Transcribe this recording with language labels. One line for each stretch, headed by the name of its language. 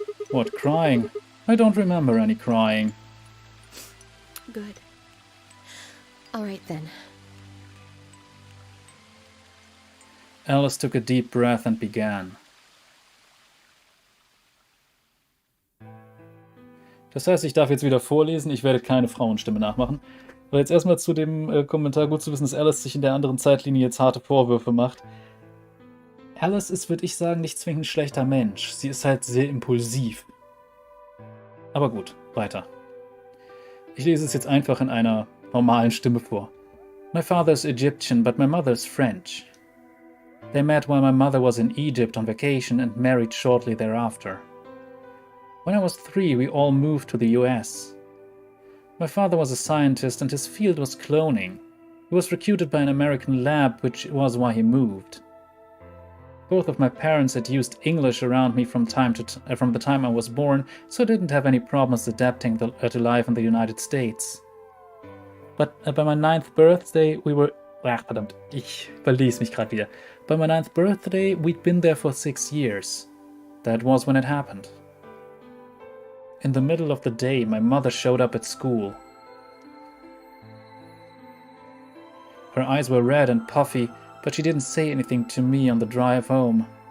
English: What, crying? I don't remember any crying. Good. Alright then. Alice took a deep breath and began.
German: Das heißt, ich darf jetzt wieder vorlesen, ich werde keine Frauenstimme nachmachen. Aber jetzt erstmal zu dem Kommentar, gut zu wissen, dass Alice sich in der anderen Zeitlinie jetzt harte Vorwürfe macht. Alice ist, würde ich sagen, nicht zwingend ein schlechter Mensch. Sie ist halt sehr impulsiv. Aber gut, weiter. Ich lese es jetzt einfach in einer normalen Stimme vor.
English: My father is Egyptian, but my mother is French. They met while my mother was in Egypt on vacation and married shortly thereafter. When I was 3, we all moved to the US. My father was a scientist and his field was cloning. He was recruited by an American lab, which was why he moved. Both of my parents had used English around me from the time I was born, so I didn't have any problems adapting to life in the United States. But by my 9th birthday, we were...
German: Ach, verdammt, ich verließ mich gerade wieder.
English: By my 9th birthday, we'd been there for 6 years. That was when it happened. In the middle of the day, my mother showed up at school. Her eyes were red and puffy, but she didn't say anything to me on the drive home.